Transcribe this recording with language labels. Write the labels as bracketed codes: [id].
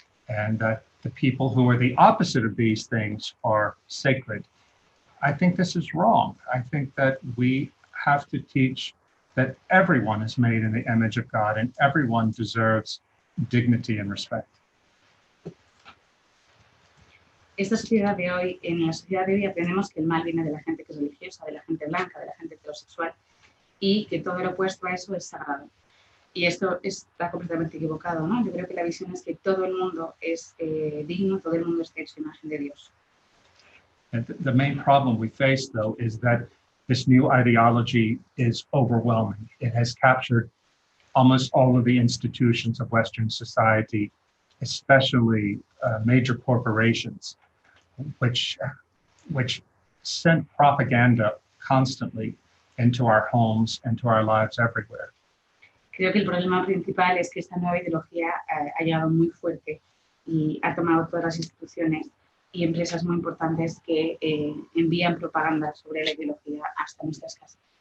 [en] And that the people who are the opposite of these things are sacred. I think this is wrong. I think that we have to teach that everyone is made in the image of God and everyone deserves dignity and respect. [es] Esta sociedad de hoy, en la sociedad de hoy aprendemos que el mal viene de la gente que es religiosa, de la gente blanca, de la gente heterosexual y que todo lo opuesto a eso es sagrado. Y esto está completamente equivocado, ¿no? Yo creo que la visión es que todo el mundo es digno, todo el mundo está hecho imagen de Dios. [en] And the main problem we face, though, is that this new ideology is overwhelming. It has captured almost all of the institutions of Western society, especially major corporations, which send propaganda constantly into our homes and to our lives everywhere. [es] Creo que el problema principal es que esta nueva ideología ha llegado muy fuerte y ha tomado todas las instituciones y empresas muy importantes que envían propaganda sobre la ideología hasta nuestras casas.